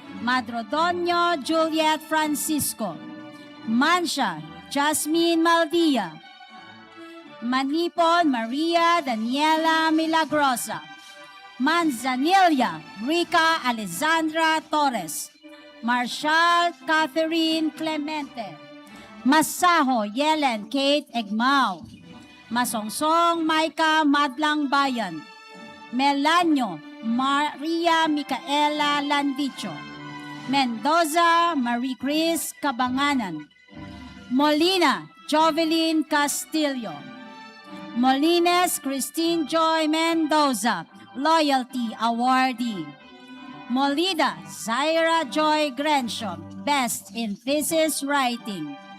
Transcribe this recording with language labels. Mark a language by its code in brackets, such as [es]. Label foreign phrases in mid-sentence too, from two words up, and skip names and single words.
[en] Madrodonio Juliet Francisco, Mansha Jasmine Maldia, Manipon Maria Daniela Milagrosa, Manzanilla Rica Alexandra Torres, Marshall Catherine Clemente, Masaho Yelen Kate Egmao, Masongsong Maika Madlang Bayan, Melanio Maria Micaela Landicho, Mendoza Marie Chris Cabanganan, Molina Jovelyn Castillo, Molines Christine Joy Mendoza, Loyalty Awardee, Molida Zaira Joy Grensham, Best in Thesis Writing,